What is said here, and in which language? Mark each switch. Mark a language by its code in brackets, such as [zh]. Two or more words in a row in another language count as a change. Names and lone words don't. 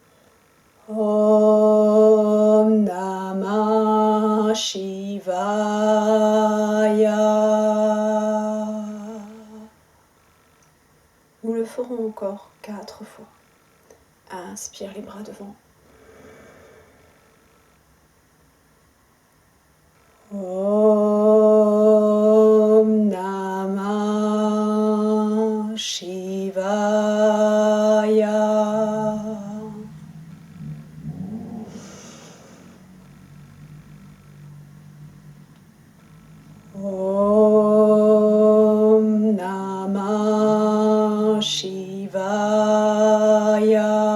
[sa] Om Namah Shivaya. [fr] Nous le ferons encore 4 fois. Inspire les bras devant. [sa] Om Namah Shivaya. Om Namah Shivaya.